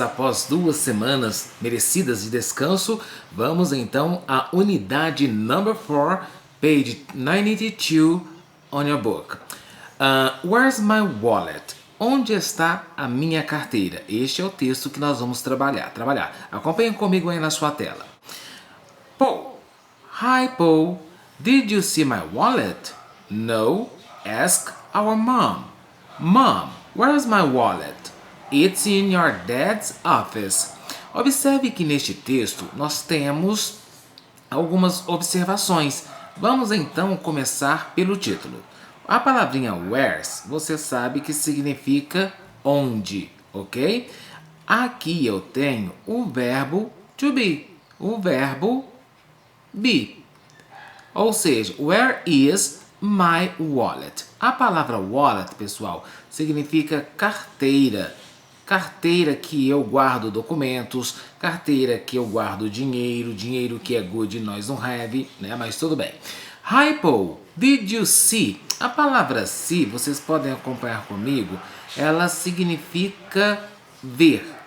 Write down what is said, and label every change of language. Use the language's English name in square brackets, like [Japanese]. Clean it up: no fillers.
[Portuguese] Após 2 semanas merecidas de descanso, vamos então à unidade [English] number 4, page 92 on your book. Where's my wallet? [Portuguese] Onde está a minha carteira? Este é o texto que nós vamos trabalhar. Acompanhe comigo aí na sua tela. [English] Paul. Hi Paul, did you see my wallet? No, ask our mom. Mom, where's my wallet? It's in your dad's office. [Portuguese] Observe que neste texto nós temos algumas observações. Vamos então começar pelo título. A palavrinha where's, você sabe que significa onde, ok? Aqui eu tenho o verbo to be, o verbo be. Ou seja, [English] where is my wallet? [Portuguese] A palavra wallet, pessoal, significa carteira. Carteira que eu guardo documentos, carteira que eu guardo dinheiro, dinheiro que é good e nós não have, né? Mas tudo bem. [English] Hi Paul, did you see? [Portuguese] A palavra see, vocês podem acompanhar comigo, ela significa ver.